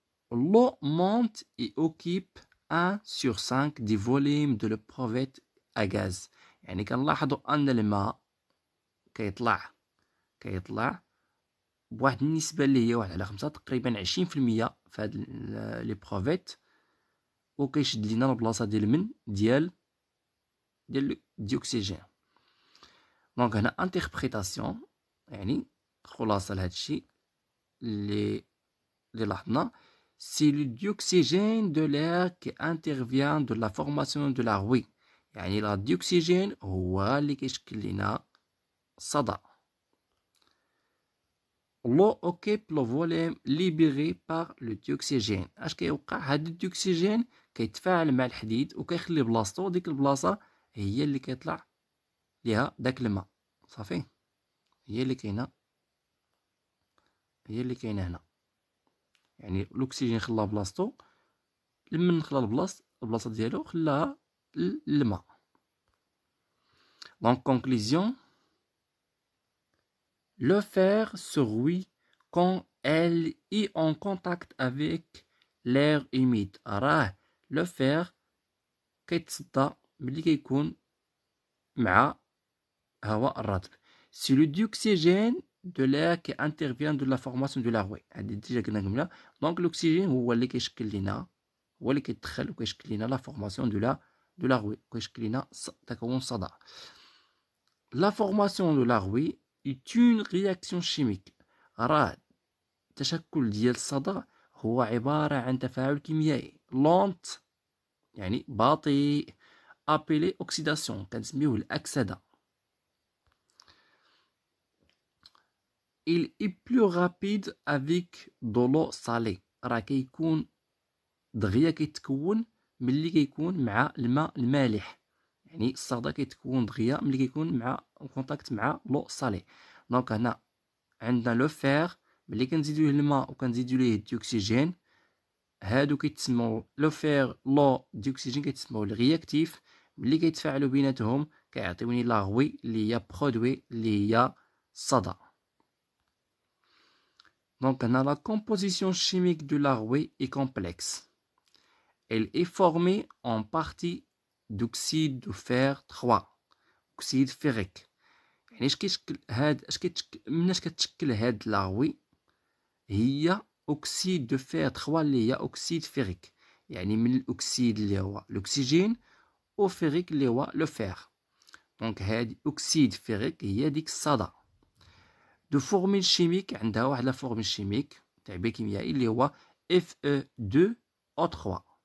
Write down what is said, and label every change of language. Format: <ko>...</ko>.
<fr>L'eau monte et occupe 1 sur 5 du volume de l'éprouvette à gaz،</fr> <ar>يعني كنلاحظوا ان الماء كيطلع بواحد النسبة اللي هي 1/5، تقريبا 20% في هاد ليبروفيت، وكيشد لينا البلاصة ديال من ديال الديوكسيجين. دونك هنا انتربريتاسيون، يعني خلاصة لهاد الشيء اللي لاحظنا.</ar> <fr>C'est le dioxygène de l'air qui intervient de la formation de la rouille،</fr> <ar>يعني لا ديوكسيجين هو اللي كيشكل لنا الصدى.</ar> <fr>L'eau occupe le volume libéré par le dioxygène.</fr> <ar>اش كيوقع؟ هاد الديوكسيجين كيتفاعل مع الحديد وكيخلي بلاصتو، ديك البلاصه هي اللي كيطلع ليها داك الماء. صافي، هي اللي كاينه هنا، يعني الاكسجين خلى بلاصتو، لمن خلى البلاصه ديالو خلاها الماء. دونك كونكلوزيون،</ar> <fr>Le fer se rouille quand elle est en contact avec l'air humide.</fr> <ar>راه le fer كيتصدى ملي كيكون مع هواء الرطب.</ar> <fr>C'est le dioxygène de l'air qui intervient de la formation de la rouille.</fr> <ar>هادي ديجا قلنا قبل.</ar> <fr>Donc l'oxygène</fr> <ar>هو اللي كيشكل لنا هو اللي كيدخل وكيشكل لنا</ar> <fr>la formation de la rouille.</fr> <ar>كيشكل لنا تكون صدى.</ar> <fr>La formation de la rouille est une réaction chimique.</fr> <ar>راه التشكل ديال الصدى هو عبارة عن تفاعل كيميائي lent يعني بطيء</ar> <fr>appelé oxydation</fr> <ar>كنسميوه الأكسدة.</ar> <fr>Il est plus rapide avec de l'eau salée.</fr> <ar>راه كيكون دغيا كيتكون ملي كيكون مع الماء المالح. يعني الصدى كيتكون دغيا ملي كيكون مع كونتاكت مع لو صالي. دونك هنا عندنا لو فير ملي كنزيدوه الماء وكنزيدو ليه الديوكسيجين هادو كيتسموا لو فير لو ديوكسيجين كيتسموا الرياكتيف. ملي كيتفاعلوا بيناتهم كيعطيوني لا غوي اللي هي برودوي اللي هي الصدى. دونك هنا</ar> <fr>la composition chimique de la rouille est complexe. Elle est formée en partie d'oxyde de fer 3 oxyde ferrique.</fr> <ar>يعني اش كيشكل هاد اش كيتشكل مناش كتشكل هاد لاغوي هي oxyde de fer 3 اللي هي oxyde ferrique. يعني من الاكسيد اللي هو الاكسجين و ferrique اللي هو لو فير. دونك هادي oxyde ferrique هي ديك الصدى. دو فورميل شيميك عندها واحد لا فورميل شيميك تعبير كيميائي اللي هو Fe2O3.</ar>